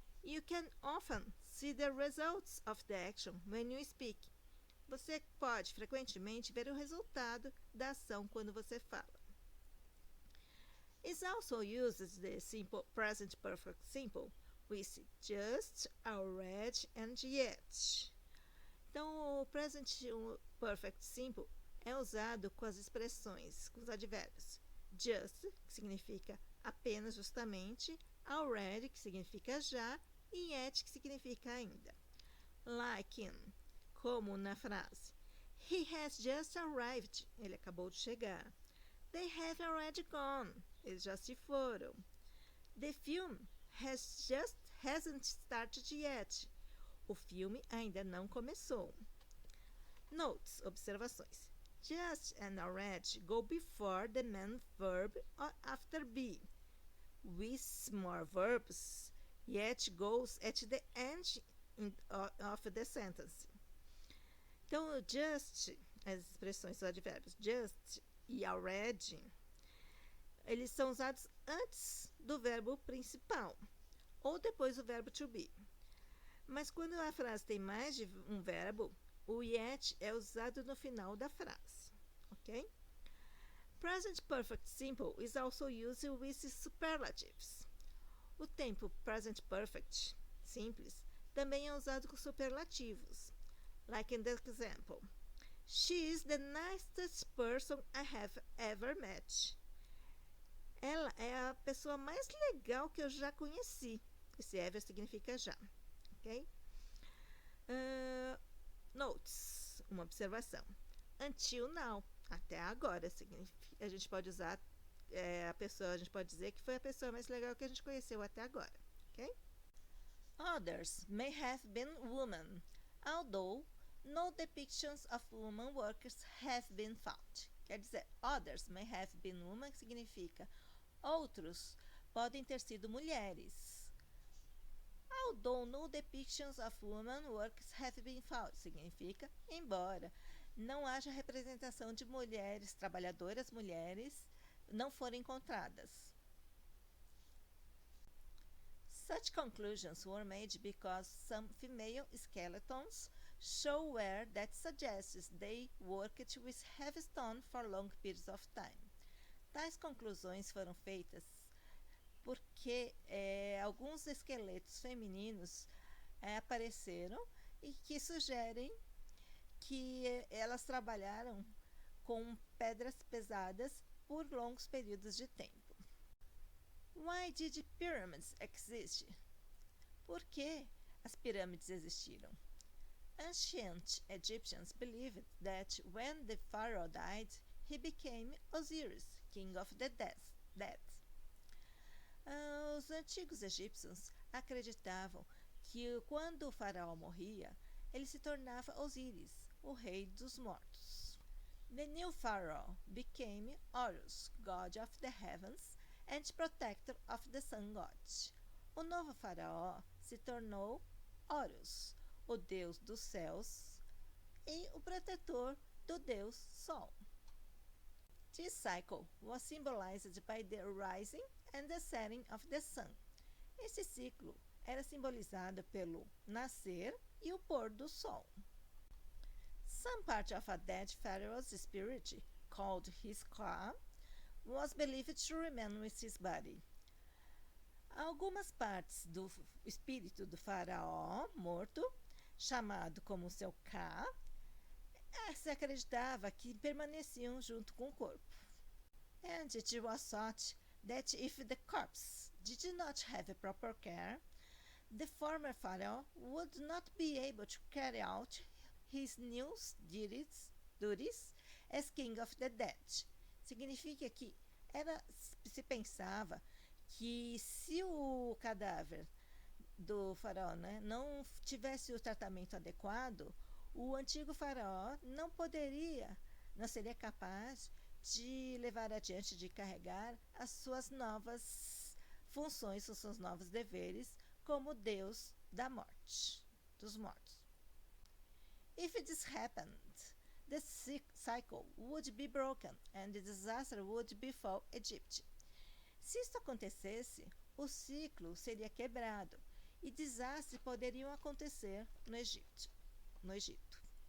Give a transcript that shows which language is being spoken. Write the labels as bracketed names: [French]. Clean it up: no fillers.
[English] You can often see the results of the action when you speak. [Portuguese] Você pode frequentemente ver o resultado da ação quando você fala. [English] It also uses the simple present perfect simple with just, already and yet. [Portuguese] Então, o present perfect simple é usado com as expressões, com os advérbios. Just, que significa apenas, justamente, already, que significa já, e yet, que significa ainda. [English] Like in, [Portuguese] como na frase. [English] He has just arrived. [Portuguese] Ele acabou de chegar. [English] They have already gone. [Portuguese] Eles já se foram. [English] The film hasn't started yet. [Portuguese] O filme ainda não começou. [English] Notes, [Portuguese] observações. [English] Just and already go before the main verb or after be. With more verbs, yet goes at the end of the sentence. [Portuguese] Então, just, as expressões, os advérbios just e already, eles são usados antes do verbo principal ou depois do verbo to be. Mas quando a frase tem mais de um verbo, o yet é usado no final da frase, ok? [English] Present perfect simple is also used with superlatives. [Portuguese] O tempo present perfect simples também é usado com superlativos. [English] Like in the example. She is the nicest person I have ever met. [Portuguese] Ela é a pessoa mais legal que eu já conheci. Esse ever significa já. Ok? [English] Notes. [Portuguese] Uma observação. [English] Until now. [Portuguese] Até agora. A gente pode usar a gente pode dizer que foi a pessoa mais legal que a gente conheceu até agora. Ok? [English] Others may have been women, although no depictions of women workers have been found. [Portuguese] Quer dizer, [English] others may have been women [Portuguese] significa outros podem ter sido mulheres. [English] Although no depictions of women works have been found, [Portuguese] significa embora não haja representação de mulheres, trabalhadoras mulheres, não foram encontradas. [English] Such conclusions were made because some female skeletons show wear that suggests they worked with heavy stone for long periods of time. [Portuguese] Tais conclusões foram feitas porque alguns esqueletos femininos apareceram e que sugerem que elas trabalharam com pedras pesadas por longos períodos de tempo. [English] Why did pyramids exist? [Portuguese] Por que as pirâmides existiram? [English] Ancient Egyptians believed that when the pharaoh died, he became Osiris, king of the dead. [Portuguese] Os antigos egípcios acreditavam que quando o faraó morria, ele se tornava Osíris, o rei dos mortos. [English] The new pharaoh became Horus, god of the heavens, and protector of the sun god. [Portuguese] O novo faraó se tornou Horus, o deus dos céus, e o protetor do deus Sol. [English] This cycle was symbolized by the rising and the setting of the sun. [Portuguese] Esse ciclo era simbolizado pelo nascer e o pôr do sol. [English] Some part of a dead pharaoh's spirit, called his Ka, was believed to remain with his body. [Portuguese] Algumas partes do espírito do faraó morto, chamado como seu Ka, se acreditava que permaneciam junto com o corpo. [English] And it was thought that if the corpse did not have proper care, the former pharaoh would not be able to carry out his new duties as king of the dead. [Portuguese] Significa que se pensava que se o cadáver do faraó não tivesse o tratamento adequado, o antigo faraó não seria capaz de levar adiante, de carregar as suas novas funções, os seus novos deveres como Deus da morte, dos mortos. [English] If this happened, the cycle would be broken and the disaster would befall Egypt. [Portuguese] Se isso acontecesse, o ciclo seria quebrado e desastres poderiam acontecer no Egito.